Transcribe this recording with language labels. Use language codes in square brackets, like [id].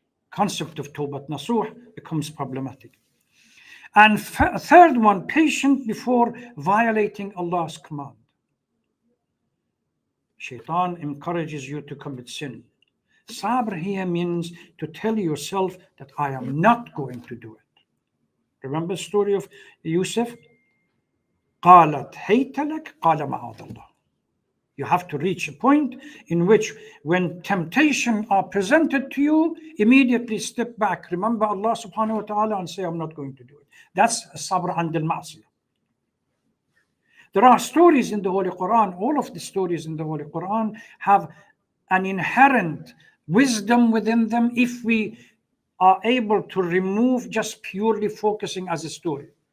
[en] Concept of Tawbat Nasuh becomes problematic. And third one, patient before violating Allah's command. Shaitan encourages you to commit sin. Sabr here means to tell yourself that I am not going to do it. Remember the story of Yusuf? [ar] قالت هيت لك قال معاذ الله. [en] You have to reach a point in which when temptation are presented to you, immediately step back. Remember Allah subhanahu wa ta'ala and say, I'm not going to do it. That's sabr and al-ma'siyah. There are stories in the Holy Quran. All of the stories in the Holy Quran have an inherent wisdom within them if we are able to remove just purely focusing as a story.